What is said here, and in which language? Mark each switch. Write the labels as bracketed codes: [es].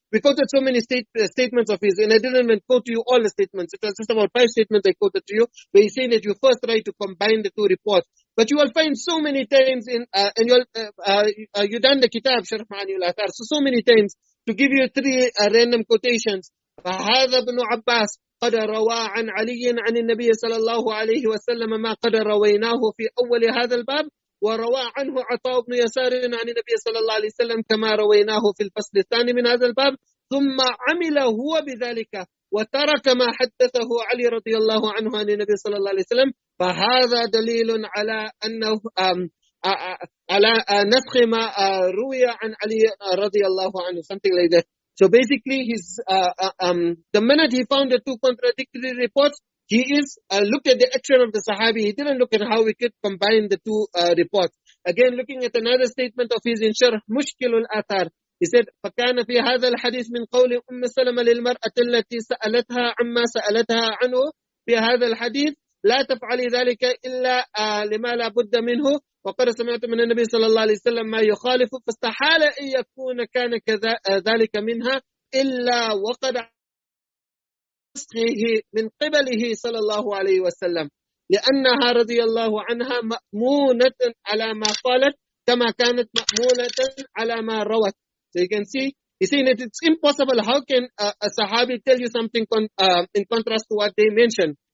[en] We quoted so many statements of his, and I didn't even quote to you all the statements. It was just about 5 statements I quoted to you, where he's saying that you first try to combine the 2 reports. But you will find so many times in, and you done the kitab, Sharh Ma'ani al-Athar, so many times, to give you 3 random quotations. [ar] فهذا ابن عباس قد روى عن علي عن النبي صلى الله عليه وسلم ما قد رويناه في أول هذا الباب وروى عنه عطاء بن يسار عن النبي صلى الله عليه وسلم كما رويناه في الفصل الثاني من هذا الباب ثم عمل هو بذلك وترك ما حدثه علي رضي الله عنه عن النبي صلى الله عليه وسلم فهذا دليل على أنه على نسخ ما روي عن علي رضي الله عنه, [en] something like that. So basically, the minute he found the 2 contradictory reports, he looked at the action of the Sahabi. He didn't look at how we could combine the 2 reports. Again, looking at another statement of his in Sharh Mushkil al-Athar, he said, [ar] فَكَانَ فِي هَذَا الْحَدِيث مِنْ قَوْلِ أُمِّ سَلَمَ لِلْمَرْأَةِ الَّتِي سَأَلَتْهَا عَمَّا سَأَلَتْهَا عَنْهُ في هذا الحديث لا تفعلي ذلك إلا لما لا بد منه وقد سمعت من النبي صلى الله عليه وسلم ما يخالف فاستحال أن يكون كان ذلك منها إلا وقد نسخه من قبله صلى الله عليه وسلم لأنها رضي الله عنها مأمونة على ما قالت كما كانت مأمونة على ما روت. [en] So you can see, he's saying that it's impossible. How can a Sahabi tell you something in contrast to what they mentioned?